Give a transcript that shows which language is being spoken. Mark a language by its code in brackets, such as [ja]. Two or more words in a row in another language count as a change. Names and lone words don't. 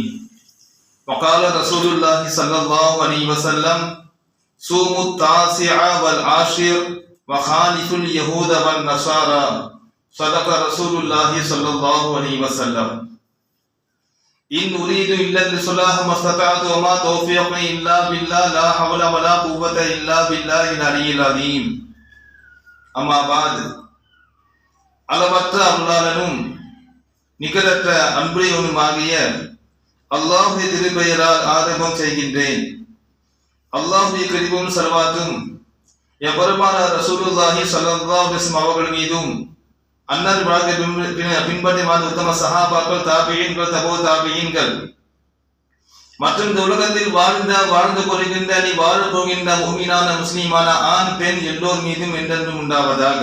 [ar] وقال رسول الله صلى الله عليه وسلم: صوموا التاسع والعاشر وخالفوا اليهود والنصارى. صدق رسول الله صلى الله عليه وسلم. إن أريد إلا الإصلاح ما استطعت وما توفيقي إلا بالله لا حول ولا قوة إلا بالله العلي العظيم. أما بعد، [ta] அளவற்ற அருளாளனும் நிகரற்ற அன்புடையவனுமாகிய அல்லாஹ்வுடைய திருப்பெயரால் ஆரம்பம் செய்கின்றேன். அல்லாஹ்வுடைய கிருபையும் ஸலவாத்தும் எம்பெருமானார் [ar] رسول الله صلى الله عليه وسلم [ta] அவர்கள் மீதும், அன்னார் வாழ்க்கை பின்பற்றி வாழ்ந்த உத்தம சஹாபாக்கள், தாபியீன்கள், தபோ தாபியீன்கள் மற்றும் இந்த உலகத்தில் வாழ்ந்து கொள்கின்ற நீ வாழ போகின்ற முஃமினான முஸ்லிமான ஆண் பெண் எல்லோர் மீதும் என்றென்றும் உண்டாவதாக.